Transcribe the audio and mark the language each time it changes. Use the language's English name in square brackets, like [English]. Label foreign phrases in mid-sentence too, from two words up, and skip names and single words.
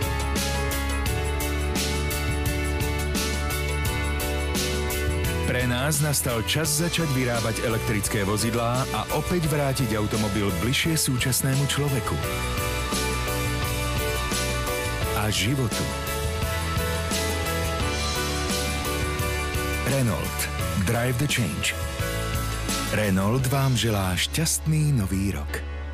[Slovak] Pre nás nastal čas začať vyrábať elektrické vozidlá a opäť vrátiť automobil bližšie súčasnému človeku a životu. Renault. [English] Drive the change. [Slovak] Renault vám želá šťastný nový rok.